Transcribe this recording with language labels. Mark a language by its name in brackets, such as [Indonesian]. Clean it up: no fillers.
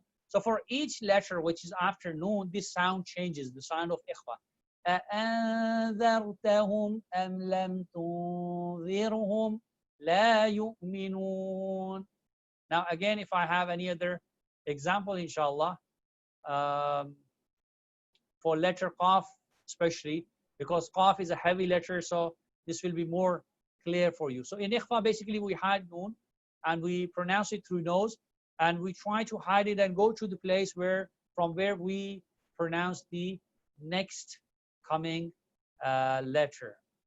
[English] So for each letter which is after noon, this sound changes, the sound of ikhfa. [Arabic] أأنذرتهم أم لم تنذرهم لا يؤمنون. [English] Now again, if I have any other example, inshallah, for letter qaf especially, because qaf is a heavy letter, so this will be more clear for you. So in ikhfa, basically we hide noon and we pronounce it through nose, and we try to hide it and go to the place where from where we pronounce the next coming letter.